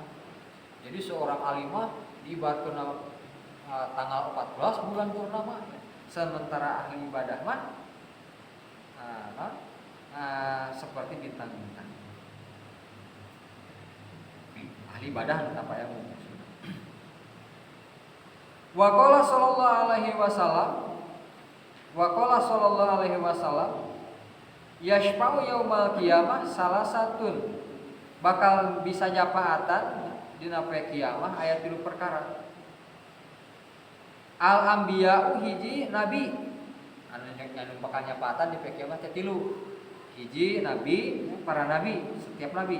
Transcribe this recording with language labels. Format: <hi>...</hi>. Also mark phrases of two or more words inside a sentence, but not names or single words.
<id>Jadi seorang alimah diibaratkeun tanggal 14 bulan purnama, sementara ahli ibadah mah seperti bintang-bintang. Ahli ibadah tanpa ilmu.</id> <ar>وقال صلى الله عليه وسلم يشفع يوم القيامة ثلاثة,</ar> <su>bakal bisa nyafaatan dina poe kiamah aya 3 perkara. Al anbiya'u hiji nabi anu bakal nyafaatan di poe kiamah teh 3. Hiji nabi, para nabi, setiap nabi.</su>